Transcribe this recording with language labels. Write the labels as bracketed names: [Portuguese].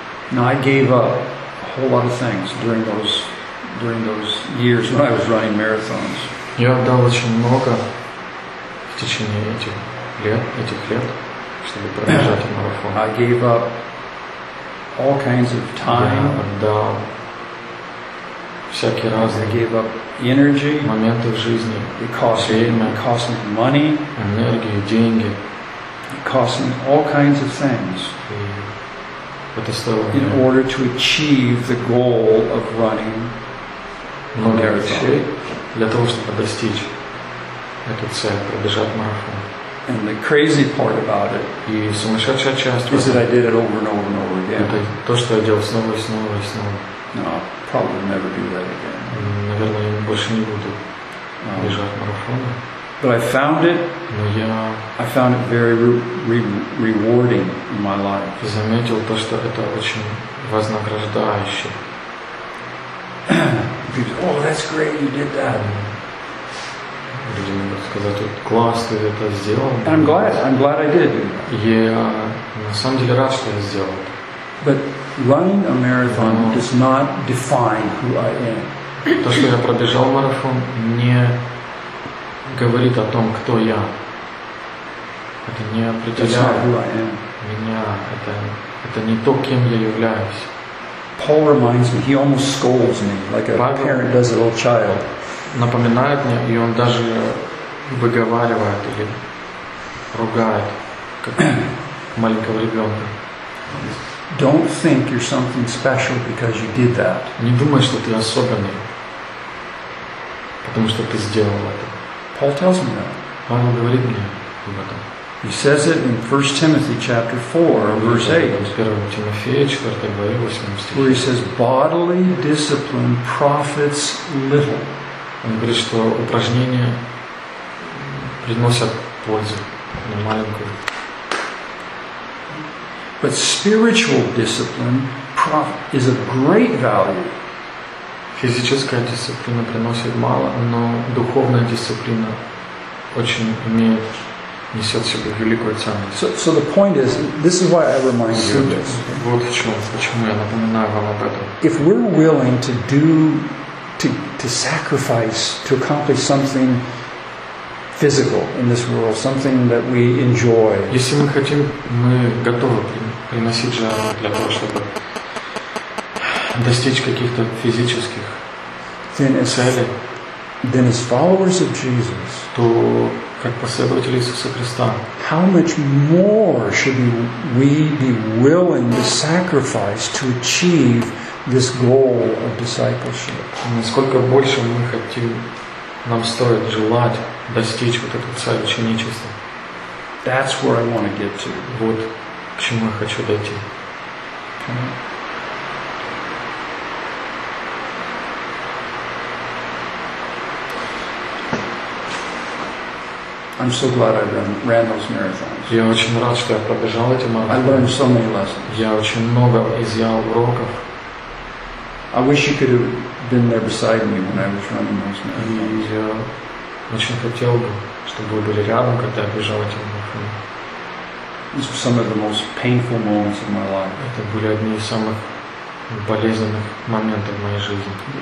[English] Now, I gave up a whole lot of things during those years when I was running marathons. [Russian] Я отдал очень много в течение этих лет, чтобы пробежать марафон. [English] I gave up all kinds of time. [Russian] Я отдал всякие разные. [English] I gave up energy. [Russian] Моменты в жизни. [English] It cost [Russian] время. [English] It cost me money. [Russian] Энергию, деньги. [English] It cost me all kinds of things. [Russian] Это стоило [English] in [Russian] мне. [English] Order to achieve the goal of running a marathon. [Russian] Для того, чтобы достичь этой цели, пробежать марафон. [English] And the crazy part about it is that I did it over and over and over again. [Russian] То, что я делал снова и снова и снова. [English] No, I'll probably never do that again. [Russian] Наверное, я больше не буду бежать марафоны. [English] But I found it. I found it very rewarding in my life. [Russian] Заметил то, что это очень вознаграждающе. [English] People say, "Oh, that's great! You did that." [Russian] Люди могут сказать, вот класс, ты это сделал. [English] And I'm glad. I'm glad I did. [Russian] Я на самом деле рад, что я сделал. [English] But running a marathon does not define who I am. [Russian] То, что я пробежал марафон, не говорит о том, кто я. Это не определяет меня. Это не то, кем я являюсь. [English] Paul reminds me. He almost scolds me, like a parent does a little child. [Russian] Напоминает мне, и он даже выговаривает или ругает, как маленького ребенка. [English] Don't think you're something special because you did that. [Russian] Не думай, что ты особенный, потому что ты сделал это. [English] Paul tells me that. [Russian] Павел говорит мне об этом. [English] He says it in 1 Timothy chapter 4, verse 8. [Russian] 1 Тимофея, 4 глава, 8 стих. [English] Where he says, bodily discipline profits little. [Russian] Он говорит, что упражнения приносят пользу, но маленькую. [English] But spiritual discipline is of great value. [Russian] Физическая дисциплина приносит мало, но духовная дисциплина очень имеет, несет в себе великую ценность. [English] So the point is, this is why I remind you of this. [Russian] Вот в чем, почему я напоминаю вам об этом. [English] If we're willing to do, to sacrifice, to accomplish something physical in this world, something that we enjoy. [Russian] Если мы хотим, мы готовы приносить жертву для того, чтобы достичь каких-то физических целей, [English] then as followers of Jesus, [Russian] то как последователи Иисуса Христа, [English] how much more should we be willing to sacrifice to achieve this goal of discipleship? [Russian] Насколько больше мы хотим, нам стоит желать достичь вот этой цели ученичества. [English] That's where I want to get to. [Russian] Вот к чему я хочу дойти. [English] I'm so glad I ran those marathons. [Russian] Я очень рад, что я пробежал эти марафоны. [English] I learned so many lessons. [Russian] Я очень много изъял уроков. [English] I wish you could have been there beside me when I was running those marathons. [Russian] Я очень хотел бы, чтобы вы были рядом, когда я бежал эти марафоны. [English] These were some of the most painful moments of my life. [Russian] Это были одни из самых болезненных моментов в моей жизни.